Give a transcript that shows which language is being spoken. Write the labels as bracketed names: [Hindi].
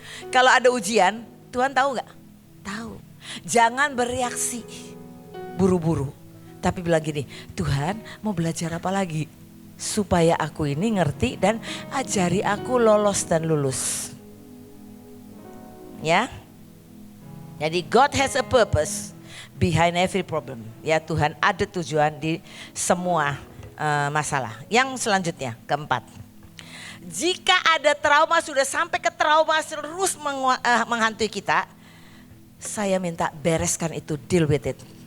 [Indonesian] Kalau ada ujian, Tuhan tahu gak? Tahu. Jangan bereaksi buru-buru. Tapi bilang gini, Tuhan mau belajar apa lagi? Supaya aku ini ngerti dan ajari aku lolos dan lulus. Ya. Jadi [English] God has a purpose behind every problem. [Indonesian] Ya, Tuhan ada tujuan di semua masalah. Yang selanjutnya, keempat. Jika ada trauma, sudah sampai ke trauma terus menghantui kita, saya minta bereskan itu, [English] deal with it.